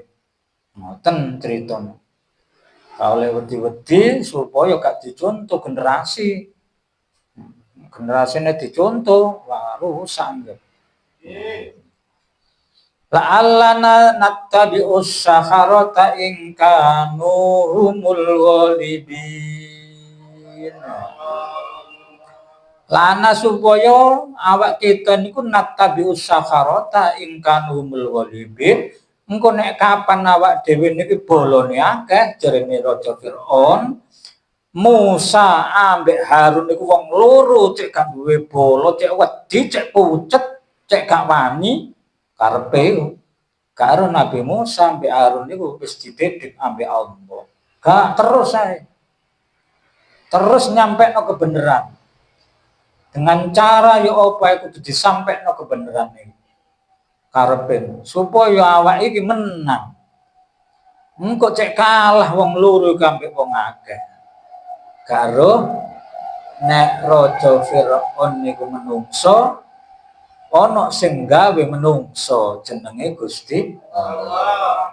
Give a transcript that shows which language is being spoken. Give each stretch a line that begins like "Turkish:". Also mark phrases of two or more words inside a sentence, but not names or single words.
Javanese: Ngoten critane. Kaule wedi-wedi supaya gak dicontoh generasi. Generasine dicontoh, wah rusak nggih.
Arabic: La'allana nattabi'us saharata in kanu humul ghalibin.
Javanese: Lana supaya awak kita niku
Arabic: nattabi'us saharata in kanu humul ghalibin.
Javanese: Engko nek kapan awak dhewe niki bolone akeh jarene Raja Firaun, Musa ambek Harun niku wong loro cek gak duwe bolo, cek wedi, cek pucet, cek gak wani. Karepe karo Nabi Musa ambek Harun niku wis dididik ambek Allah. Gak terus ae. Terus nyampekno kebenaran.
Indonesian: Dengan cara
Javanese: ya apa kudu disampekno kebenaran iki. Karepe supaya awak iki menang. Engko cek kalah wong loro ambek wong akeh. Karo nek Raja Firaun niku menungso ana sing gawe menungso jenenge Gusti Allah.